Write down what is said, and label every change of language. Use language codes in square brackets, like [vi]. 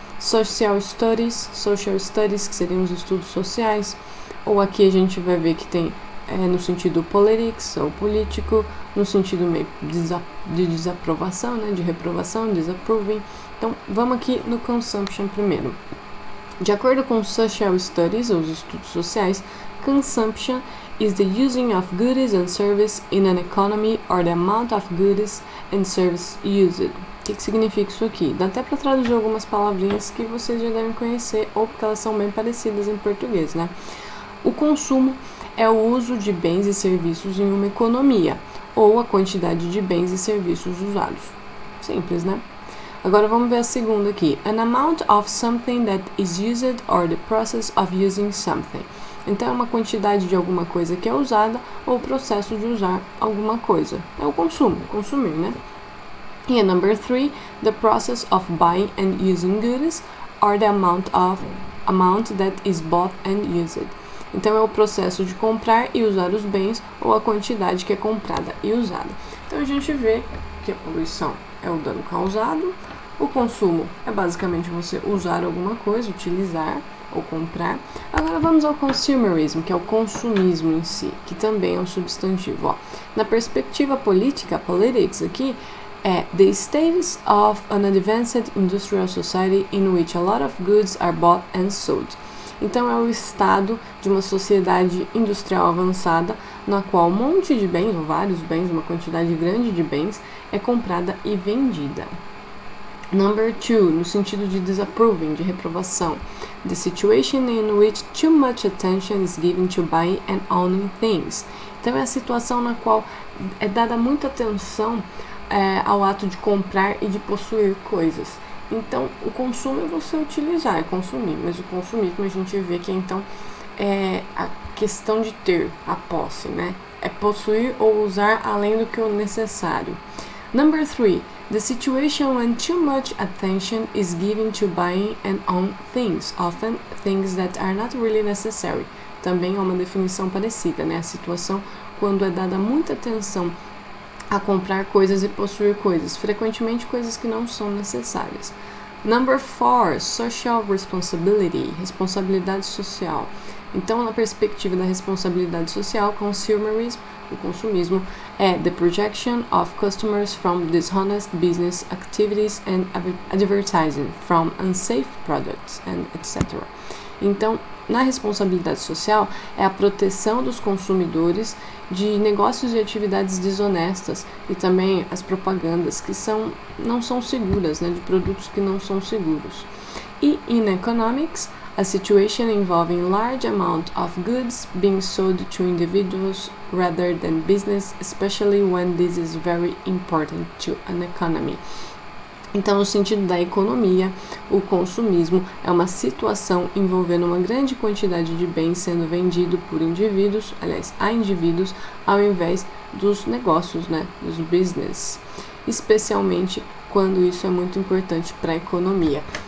[pt] Social studies, que seriam os estudos sociais, ou aqui a gente vai ver que tem no sentido politics, ou político, no sentido meio de desaprovação, né, de reprovação, disapproving. Então, vamos aqui no consumption primeiro. De acordo com [en] social studies, [pt] ou os estudos sociais, [en] consumption is the using of goods and services in an economy or the amount of goods and services used. [pt] O que significa isso aqui? Dá até para traduzir algumas palavrinhas que vocês já devem conhecer, ou porque elas são bem parecidas em português, né? O consumo é o uso de bens e serviços em uma economia, ou a quantidade de bens e serviços usados. Simples, né? Agora vamos ver a segunda aqui. [en] An amount of something that is used or the process of using something. [pt] Então é uma quantidade de alguma coisa que é usada ou o processo de usar alguma coisa. É o consumo, consumir, né? [en] E number 3, the process of buying and using goods or the amount that is bought and used. [pt] Então é o processo de comprar e usar os bens ou a quantidade que é comprada e usada. Então a gente vê que a poluição é o dano causado, o consumo é basicamente você usar alguma coisa, utilizar ou comprar. Agora vamos ao consumerism, que é o consumismo em si, que também é um substantivo. Na perspectiva política, [en] politics aqui, é the status of an advanced industrial society in which a lot of goods are bought and sold. [pt] Então é o estado de uma sociedade industrial avançada na qual um monte de bens, ou vários bens, uma quantidade grande de bens, é comprada e vendida. Number 2, no sentido de disapproving, de reprovação. [en] The situation in which too much attention is given to buying and owning things. [pt] Então é a situação na qual é dada muita atenção ao ato de comprar e de possuir coisas. Então, o consumo é você utilizar, é consumir, mas o consumismo a gente vê que então é a questão de ter, a posse, né? É possuir ou usar além do que o necessário. [en] Number 3, the situation when too much attention is given to buying and own things, often things that are not really necessary. [pt] Também é uma definição parecida, né? A situação quando é dada muita atenção a comprar coisas e possuir coisas, frequentemente coisas que não são necessárias. Number 4, social responsibility, responsabilidade social. Então, na perspectiva da responsabilidade social, consumerism, o consumismo, é [en] the projection of customers from dishonest business activities and advertising, from unsafe products, and etc. [pt] Então, na responsabilidade social, é a proteção dos consumidores de negócios e atividades desonestas e também as propagandas que não são seguras, né, de produtos que não são seguros. [en] E in economics, a situation involving large amount of goods being sold to individuals rather than business, especially when this is very important to an economy. [pt] Então, no sentido da economia, o consumismo é uma situação envolvendo uma grande quantidade de bens sendo vendido por indivíduos, a indivíduos, ao invés dos negócios, né, dos business, especialmente quando isso é muito importante para a economia.